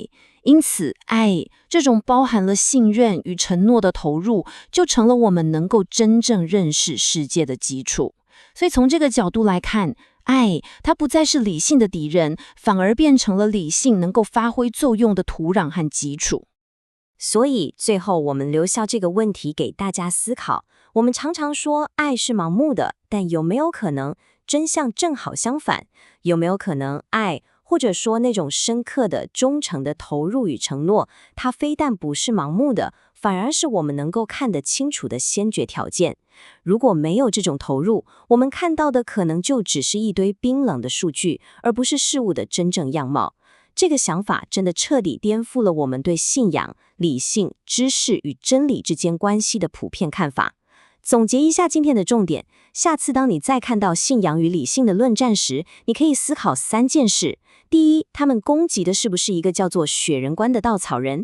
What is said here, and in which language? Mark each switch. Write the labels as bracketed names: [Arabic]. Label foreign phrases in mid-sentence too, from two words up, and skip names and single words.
[Chinese] 因此，愛這種包含了信任與承諾的投入，就成了我們能夠真正認識世界的基礎。所以從這個角度來看，愛它不再是理性的敵人，反而變成了理性能夠發揮作用的土壤和基礎。所以最後我們留下這個問題給大家思考。我們常常說愛是盲目的，但有沒有可能真相正好相反？有沒有可能愛，或者說那種深刻的忠誠的投入與承諾，它非但不是盲目的，反而是我們能夠看得清楚的先決條件。如果沒有這種投入，我們看到的可能就只是一堆冰冷的數據，而不是事物的真正樣貌。這個想法真的徹底顛覆了我們對信仰、理性、知識與真理之間關係的普遍看法。總結一下今天的重點，下次當你再看到信仰與理性的論戰時，你可以思考3件事。第一，他們攻擊的是不是一個叫做雪人觀的稻草人？